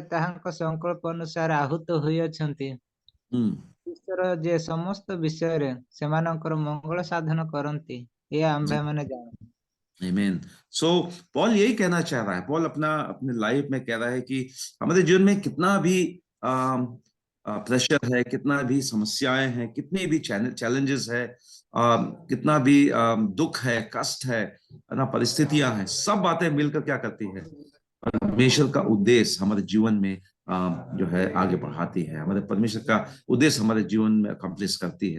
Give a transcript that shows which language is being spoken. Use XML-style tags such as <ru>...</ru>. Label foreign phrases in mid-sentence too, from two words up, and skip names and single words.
<or>ତାହାଙ୍କ ସଂକଳ୍ପ ଅନୁସାରେ ଆହୁତ ହୋଇଅଛନ୍ତି, ଈଶ୍ୱର ଯେ ସମସ୍ତ ବିଷୟରେ ସେମାନଙ୍କର ମଙ୍ଗଳ ସାଧନ କରନ୍ତି, ଏହା ଆମ୍ଭେମାନେ ଜାଣୁ।</or> <en>Amen.</en> <hi>So पॉल यही कहना चाह रहा है, पॉल अपने लाइफ में कह रहा है कि हमारे जीवन में कितना भी प्रेशर है, कितना भी समस्याएं हैं, कितने भी चैलेंजेस है, कितना भी दुख है, कष्ट है ना, परिस्थितियां हैं, सब बातें मिलकर क्या करती है, परमेश्वर का उद्देश्य हमारे जीवन में जो है आगे बढ़ाती है, हमारे परमेश्वर का उद्देश्य हमारे जीवन में अकम्प्लिश करती है।</hi>